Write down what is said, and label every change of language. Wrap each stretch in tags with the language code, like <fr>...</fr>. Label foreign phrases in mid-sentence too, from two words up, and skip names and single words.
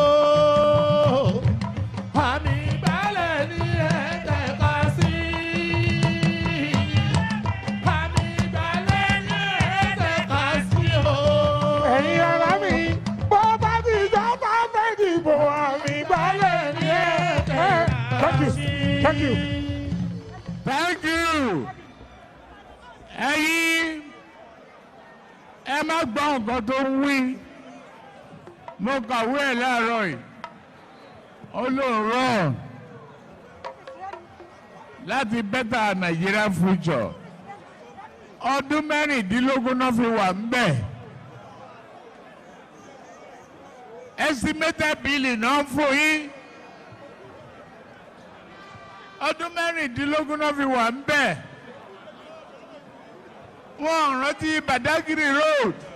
<yo>Àmì ìgbálẹ̀ ni ẹ tẹ̀ka sí. Àmì ìgbálẹ̀ ni ẹ tẹ̀ka sí o. Ẹ̀yin ará mi, bó bá díjọba ọ̀fẹ́ dìbò àmì ìgbálẹ̀ ni ẹ tẹ̀ka sí.</yo> <en>Thank you. Thank you.</en> <yo>Ẹ̀yin ẹ má gbọ́ nǹkan tó ń wí. Mo kàwé ẹ̀ láàárọ̀ yìí. Olóòrọ̀ láti</yo> <en>better Nigeria future.</en> <yo>Ọdún mẹ́rìndínlógún náà fi wà ń bẹ̀.</yo> <en>Estimated billing</en> <yo>náà fún yín. Ọdún mẹ́rìndínlógún náà fi wà ń bẹ̀. Wọ́n rántí Badagry Road.</yo>